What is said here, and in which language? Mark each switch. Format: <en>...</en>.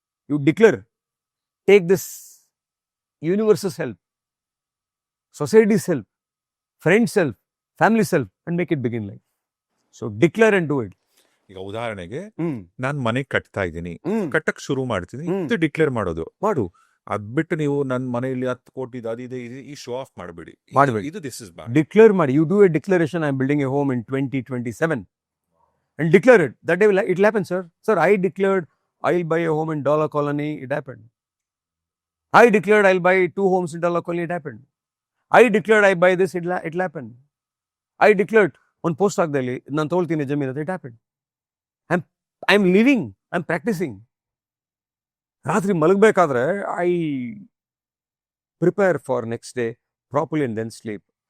<en>You declare, take this universe's help, society's help, friends help, family help, and make it big in life. So declare and do it.</en> <kn>ಈಗ ಉದಾಹರಣೆಗೆ ನಾನ್ ಮನೆ ಕಟ್ತಾ ಇದ್ದೀನಿ, ಕಟ್ಟಕ್ ಶುರು ಮಾಡ್ತೀನಿ, ಹ್ಮ್. ಇದು ಡಿಕ್ಲೇರ್ ಮಾಡೋದು. ಮಾಡು. ಅದ್ ಬಿಟ್ಟು ನೀವು ನನ್ನ ಮನೆಯಲ್ಲಿ 10 ಕೋಟಿ ಅದಿದೆ ಈ ಶೋ ಆಫ್ ಮಾಡಬೇಡಿ. ಮಾಡ್ಬೇಡಿ.</kn> <en>ಇದು this is bad.</en> <kn>Declare ಮಾಡಿ.</kn> <en>You do a declaration, I am building a home in 2027. And declare it. That day it will happen, sir. Sir, I declared I'll buy a home in Dollar Colony. It happened. I declared I'll buy 2 homes in Dollar Colony. It happened. I declared I buy this. It'll happen. I declared on post</en> <kn>agdali ನಾನು ತಗೊಳ್ತೀನಿ ಜಮೀನು ಅಂತ.</kn> <en>It happened. I'm living. I'm practicing.</en> <kn>ರಾತ್ರಿ ಮಲಗಬೇಕಾದ್ರೆ</kn> <en>I prepare for next day properly and then sleep.</en>